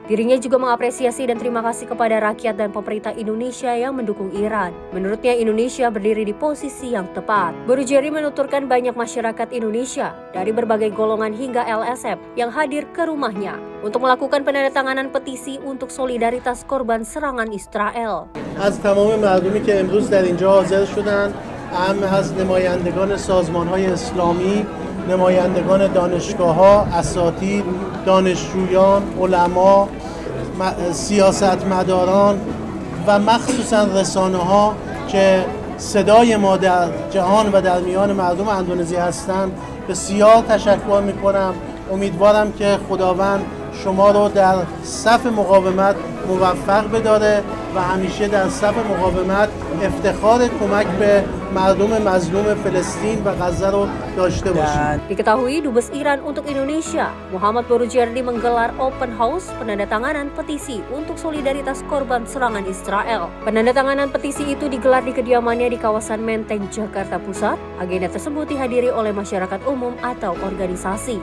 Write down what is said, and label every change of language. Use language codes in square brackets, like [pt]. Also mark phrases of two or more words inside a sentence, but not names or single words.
[id] Dirinya juga mengapresiasi dan terima kasih kepada rakyat dan pemerintah Indonesia yang mendukung Iran. Menurutnya, Indonesia berdiri di posisi yang tepat. Borujerdi menuturkan banyak masyarakat Indonesia dari berbagai golongan hingga LSM yang hadir ke rumahnya untuk melakukan penandatanganan petisi untuk solidaritas korban serangan Israel. [fa] از تمام مردمی که امروز در اینجا حاضر شدند، اهم از نمایندگان سازمان‌های اسلامی، نمایندگان دانشگاه‌ها، اساتید، دانشجویان، علما، سیاستمداران و مخصوصا رسانه‌ها که صدای ما در جهان و در میان مردم اندونزی هستند بسیار تشکر می‌کنم. امیدوارم که خداوند شما رو در صف مقاومت موفق بداره و همیشه در صف مقاومت افتخار کمک به مردم مظلوم فلسطین و غزه رو داشته باشید. [id] Diketahui Dubes Iran untuk Indonesia, Muhammad Borujerdi menggelar [en] open house [id] penandatanganan petisi untuk solidaritas korban serangan Israel. Penandatanganan petisi itu digelar di kediamannya di kawasan Menteng, Jakarta Pusat. Agenda tersebut dihadiri oleh masyarakat umum atau organisasi.